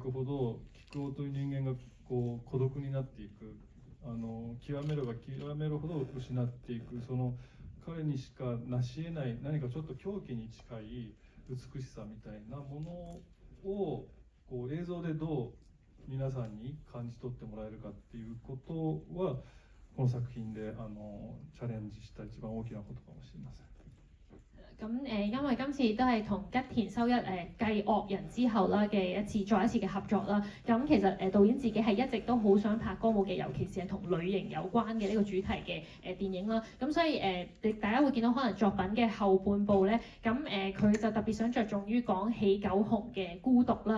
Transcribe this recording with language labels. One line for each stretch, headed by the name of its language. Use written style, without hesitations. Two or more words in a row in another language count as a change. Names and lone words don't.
Japanese: くほど菊尾という人間がこう孤独になっていく、極めれば極めるほど失っていく、その彼にしか成し得ない何かちょっと狂気に近い美しさみたいなものをこう映像でどう皆さんに感じ取ってもらえるかっていうことはこの作品でチャレンジした一番大きなことかもしれません。
Cantonese: 因為今次都係同吉田修一繼惡人之後啦嘅再一次嘅合作啦。咁其實導演自己係一直都好想拍歌舞伎，尤其是係同女型有關嘅呢個主題嘅電影啦。咁所以大家會見到可能作品嘅後半部咧，咁佢就特別想着重於講喜九雄嘅孤獨啦。